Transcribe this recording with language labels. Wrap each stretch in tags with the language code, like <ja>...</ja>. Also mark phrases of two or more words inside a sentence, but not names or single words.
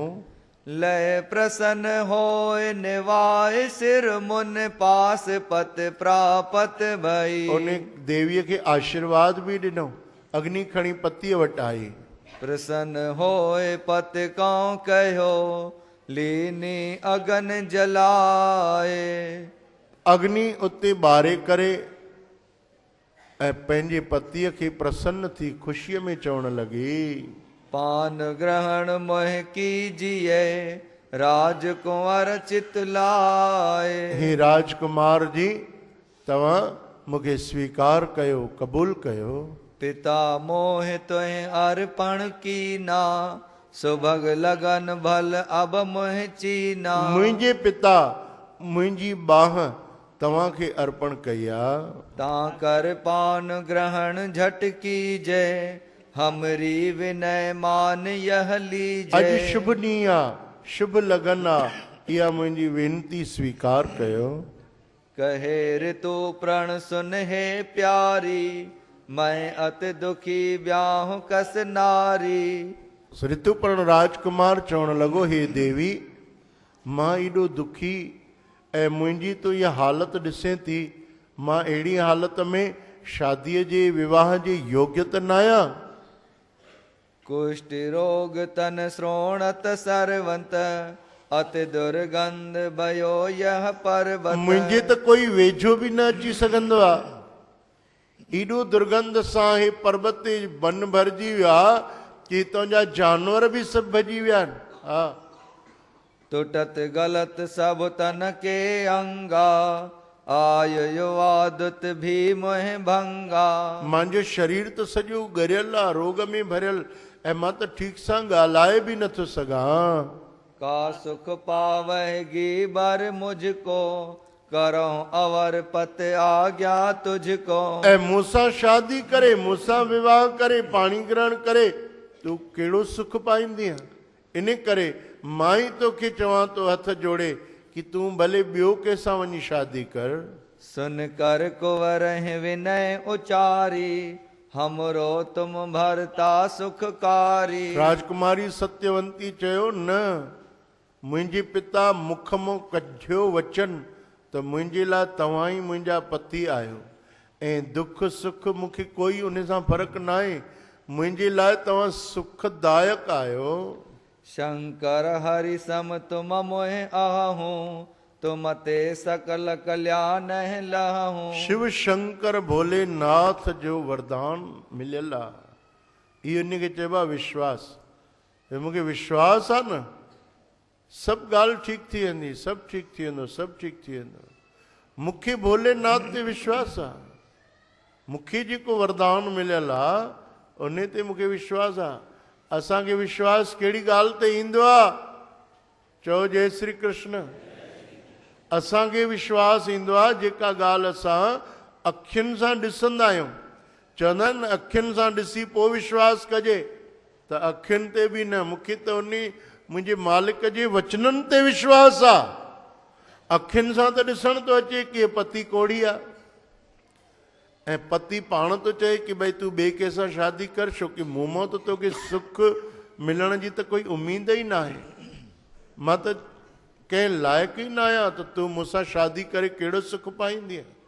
<hi>लय प्रसन्न होए निवाए, सिर मुन पास पत प्रापत भई।</hi> <sd>उन देवीअ खे आशीर्वाद बि ॾिनो। अग्नि खणी पतीअ वटि आई।</sd> <hi>प्रसन्न होए पत कौं कहो, लीनी अगन जलाए।</hi> <sd>अग्नि उते ॿारे करे ऐं पंहिंजे पतीअ खे प्रसन्न थी ख़ुशीअ में चवण लॻी,</sd> <hi>पान ग्रहण मोह कीजिए, राजकुंवर चितलाए।</hi> <sd>हे राजकुमार जी, तव्हां मूंखे स्वीकार कयो, क़बूल कयो।</sd> <hi>पिता मोह तुह अर्पण कीना, सुभग लगन भल अब मोह चीना।</hi> <sd>मुंहिंजे पिता मुंहिंजी बाह तव्हांखे अर्पण कई आहे।</sd> <hi>तां कर पान ग्रहण झट कीजे, हमरी विनय मान यह लीजे।</hi> <sd>अॼु शुभ ॾींहुं आहे, शुभ लगन आहे। इहा मुंहिंजी वेनती स्वीकार कयो।</sd> <hi>कहे ऋतु प्रण सुन हे प्यारी, मैं अति दुखी ब्याहु कस नारी।</hi> <sd>ऋतुपर्ण राजकुमार चवण लॻो, हे देवी, मां एॾो दुखी ऐं मुंहिंजी तो इहा हालत ॾिसे थी, मां अहिड़ी हालत में शादीअ जे विवाह जे योग्य त न आहियां।</sd> <hi>कुष्ठ रोग तन श्रोणत सरवंत, अति दुर्गंध भयो यह पर्वत।</hi> <sd>मुंहिंजे त कोई वेझो बि न अची सघंदो आहे। एॾो दुर्गंध सां हे पर्वत ते बन भरिजी विया कि हितां जा जानवर बि सभु भॼी विया आहिनि। हा,</sd> <hi>टुटत गलत सब तन के अंगा, आयो आदत भी मोह भंगा।</hi> <sd>मुंहिंजो शरीर त सॼो ॻरियल आहे, रोग में भरियल, ऐं मां त ठीक सां ॻाल्हाए बि नथो सघां।</sd> <hi>का सुख पावैगी बर मुझको, करो अवर पत आज्ञा तुझको।</hi> <sd>ऐं मूंसां शादी करे, मूंसां विवाह करे, पाणी ग्रहण करे, तूं कहिड़ो सुख पाईंदीअ? इन करे मां ई तोखे चवां थो हथ जोड़े कि तूं भले ॿियो कंहिंसां वञी शादी कर।</sd> <hi>सुन कर कुंवर विनय उचारी, हमरो तुम भरता सुखकारी।</hi> <sd>राजकुमारी सत्यवंती चयो, न, मुंहिंजे पिता मुख मों कढियो वचन त मुंहिंजे लाइ तव्हां ई मुंहिंजा पति आहियो, ऐं दुख सुख मूंखे कोई उन सां फ़र्क़ु न आहे। मुंहिंजे लाइ तव्हां सुखदायक आहियो।</sd> <hi>शंकर हरि सम तुम मोह आहूं, तुम ते सकल कल्याण लहूं।</hi> <sd>शिव शंकर भोलेनाथ जो वरदान मिलियल आहे। इहो इन खे चइबो आहे विश्वास। भई मूंखे विश्वास आहे न, सभु ॻाल्हि ठीकु थी वेंदी, सभु ठीकु थी वेंदो, सभु ठीकु थी वेंदो। मूंखे भोलेनाथ ते विश्वास आहे। मूंखे जेको वरदान मिलियल आहे उन ते मूंखे विश्वास आहे। असांखे विश्वास कहिड़ी ॻाल्हि ते ईंदो आहे? चओ जय श्री कृष्ण। असांखे विश्वास ईंदो आहे जेका ॻाल्हि असां अखियुनि सां ॾिसंदा आहियूं। चवंदा आहिनि न, अखियुनि सां ॾिसी पोइ विश्वास कजे, त अखियुनि ते बि न, मूंखे त उन मुंहिंजे मालिक जे वचननि ते विश्वास आहे। अखियुनि सां त ॾिसण थो अचे कि पति कोड़ी आहे, ऐं पति पाण थो चए कि भई तूं ॿिए कंहिंसां शादी कर, छो कि मूं मां त तोखे सुख मिलण जी त कोई उमेद ई न आहे। मां त कंहिं लाइक़ु ई न आहियां त तूं मूंसां शादी करे कहिड़ो सुख पाईंदीअ।</sd>